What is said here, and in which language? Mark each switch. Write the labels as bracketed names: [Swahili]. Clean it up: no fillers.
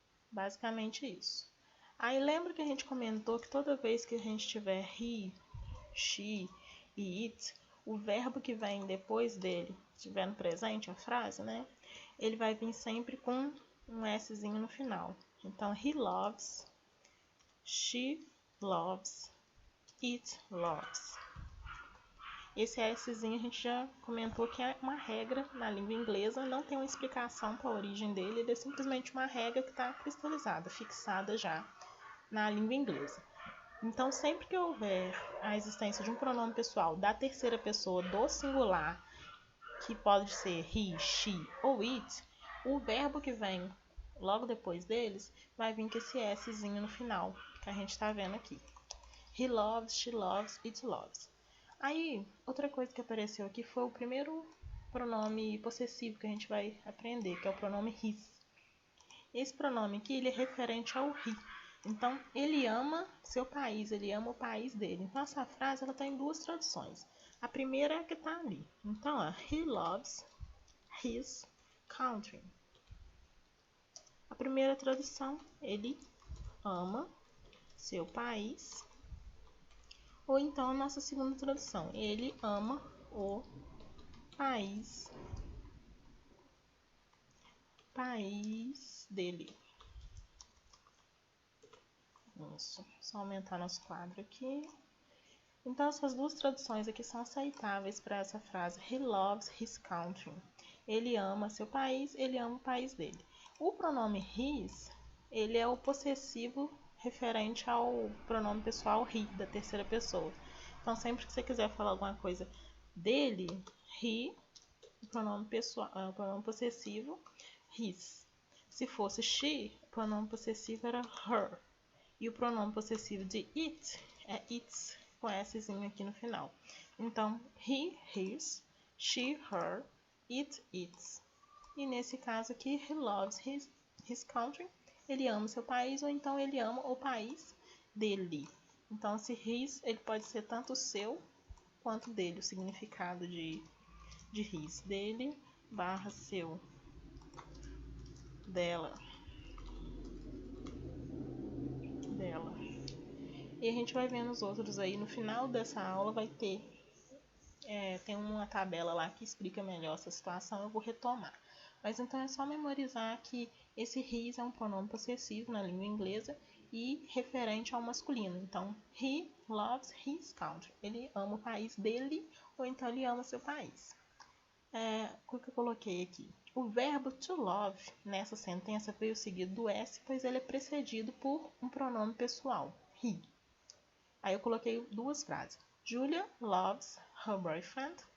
[Portuguese] Basicamente isso. Aí lembra que a gente comentou que toda vez que a gente tiver he, she e it, o verbo que vem depois dele, se estiver no presente, a frase, né? Ele vai vir sempre com um szinho no final. Então, [English] he loves, she loves, it loves. [Portuguese] Esse Szinho a gente já comentou que é uma regra na língua inglesa, não tem uma explicação para a origem dele, ele é simplesmente uma regra que está cristalizada, fixada já na língua inglesa. Então, sempre que houver a existência de um pronome pessoal da terceira pessoa do singular, que pode ser he, she ou it, o verbo que vem logo depois deles vai vir com esse Szinho no final, que a gente está vendo aqui. [English] He loves, she loves, it loves. [Portuguese] Aí, outra coisa que apareceu aqui foi o primeiro pronome possessivo que a gente vai aprender, que é o pronome his. Esse pronome aqui, ele é referente ao he. Então, ele ama seu país, ele ama o país dele. Então, essa frase ela está em duas traduções. A primeira é a que está ali. Então, [English] he loves his country. [Portuguese] A primeira tradução, ele ama seu país. Ou então a nossa segunda tradução, ele ama o país dele. Isso, só aumentar nosso quadro aqui. Então essas duas traduções aqui são aceitáveis para essa frase, [English] he loves his country. [Portuguese] Ele ama seu país, ele ama o país dele. O pronome his, ele é o possessivo referente ao pronome pessoal he, da terceira pessoa. Então sempre que você quiser falar alguma coisa dele, he, o pronome pessoal, o pronome possessivo, his. Se fosse she, o pronome possessivo era her. E o pronome possessivo de it é its, com Szinho aqui no final. Então, [English] he, his, she, her, it, its. [Portuguese] E nesse caso aqui, [English] he loves his country. [Portuguese] Ele ama seu país, ou então ele ama o país dele. Então, esse his, ele pode ser tanto o seu quanto dele, o significado de his, dele, barra seu, dela. E a gente vai vendo os outros aí. No final dessa aula vai ter tem uma tabela lá que explica melhor essa situação, eu vou retomar. Mas então é só memorizar que esse his é um pronome possessivo na língua inglesa e referente ao masculino. Então, [English] he loves his country. [Portuguese] Ele ama o país dele, ou então ele ama seu país. O que eu coloquei aqui? O verbo to love nessa sentença veio seguido do S, pois ele é precedido por um pronome pessoal, he. Aí eu coloquei duas frases. [English] Julia loves her boyfriend.